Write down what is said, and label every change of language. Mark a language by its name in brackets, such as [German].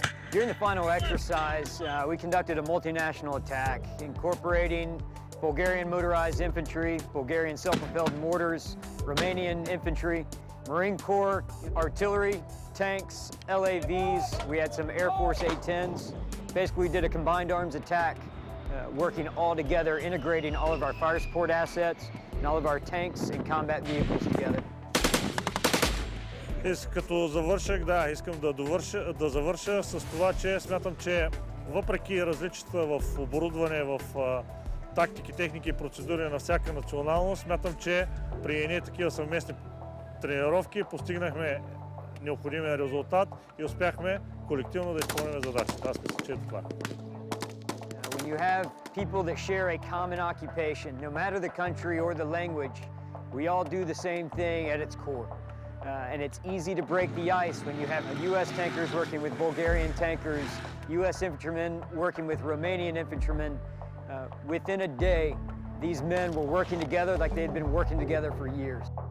[English] During the final exercise, we conducted a multinational attack incorporating Bulgarian motorized infantry, Bulgarian self-propelled mortars, Romanian infantry, Marine Corps artillery, tanks, LAVs. We had some Air Force A-10s. Basically, we did a combined arms attack, working all together, integrating all of our fire support assets and all of our tanks and combat vehicles together. [Bulgarian] Като завърших, да, искам да завърша с това, че смятам, че въпреки различията в оборудване, в тактики, техники и процедури на всяка националност, смятам, че при едни такива съвместни тренировки постигнахме необходимия резултат и успяхме колективно да изпълним задачата. Аз мисля, че е това. [English] When you have people that share a common occupation, no matter the country or the language, we all do the same thing at its core. And it's easy to break the ice when you have U.S. tankers working with Bulgarian tankers, U.S. infantrymen working with Romanian infantrymen. Within a day, these men were working together like they had been working together for years.